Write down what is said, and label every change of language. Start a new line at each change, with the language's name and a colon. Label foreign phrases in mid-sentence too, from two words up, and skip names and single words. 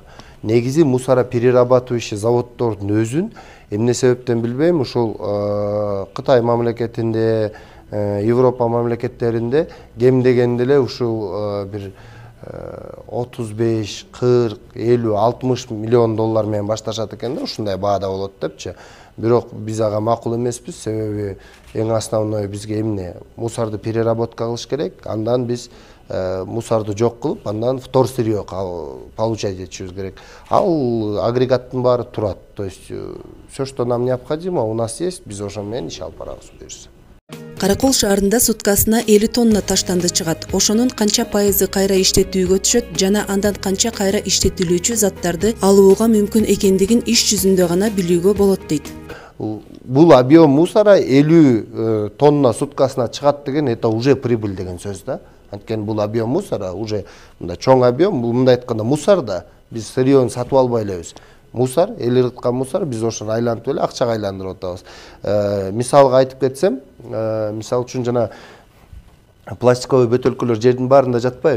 Kyrgyz: Негизи
Russian: мусора перерабатывающий
Kyrgyz: заводдордун өзүн эмне себептен билбейм, ушул Кытай мамлекетинде, Европа мамлекеттеринде кем дегенде эле ушул бир 35, 40, 50, 60 миллион доллар менен башташат экен да, ушундай баада болот депчи. Бирок биз ага макул эмеспиз, себеби эң основной бизге эмне мусорду переработка кылыш керек, андан биз мусорду жок кылып, андан
Russian: втор сырье получать
Kyrgyz: этишибиз керек. Ал агрегаттын баары турат.
Russian: То есть все, что нам необходимо, у нас есть,
Kyrgyz: биз ошо менен иш алып барабыз буюрса. Каракол шаарында суткасына 50 тонна таштанды чыгат. Ошонун канча пайызы кайра иштетүүгө түшөт жана андан канча кайра иштетилүүчү заттарды алууга мүмкүн экендигин иш жүзүндө гана билүүгө болот дейт. Бул
Russian: объем мусора
Kyrgyz: 50 тонна суткасына чыгат деген
Russian: это уже прибыль
Kyrgyz: деген сөз да. Анткени бул
Russian: объем мусора уже
Kyrgyz: мындай чоң объем, бул мындай айтканда мусор да. Биз сырьён сатып албай элебиз. Мусор, эл ырыткан мусор, биз ошону айлантып эле акчага айландырып атабыз. Мисалга айтып кетсем, мисал үчүн жана пластиковый бөтөлкөлөр жердин баарында жатпайбы?